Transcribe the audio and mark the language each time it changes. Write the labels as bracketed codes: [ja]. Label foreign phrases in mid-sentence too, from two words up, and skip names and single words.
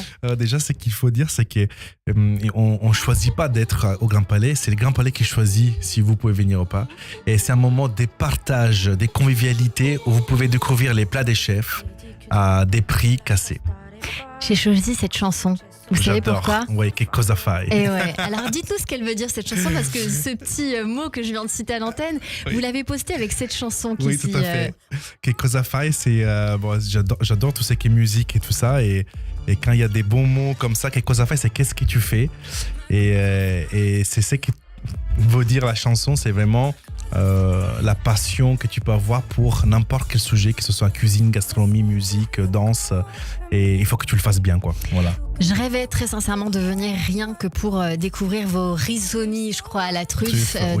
[fr] Déjà, ce qu'il faut dire, c'est qu'on ne choisit pas d'être au Grand Palais. C'est le Grand Palais qui choisit si vous pouvez venir ou pas. Et c'est un moment des partages, des convivialités où vous pouvez découvrir les plats des chefs à des prix cassés. J'ai choisi cette chanson. Vous savez pourquoi ? Oui, [it] che cosa fai ? [fr] Et ouais. Alors dites-nous ce qu'elle veut dire cette chanson, parce que ce petit mot que je viens de citer à l'antenne, vous l'avez posté avec cette chanson qui Oui, tout à fait. [it] Che cosa fai, [fr] c'est j'adore tout ce qui est musique et tout ça, et quand il y a des bons mots comme ça, [it] che cosa fai, [fr] c'est qu'est-ce que tu fais, et c'est ce que veut dire la chanson, c'est vraiment la passion que tu peux avoir pour n'importe quel sujet, que ce soit cuisine, gastronomie, musique, danse, et il faut que tu le fasses bien, quoi. Voilà. Je rêvais très sincèrement de venir rien que pour découvrir vos risottis, je crois, à la truffe, oui.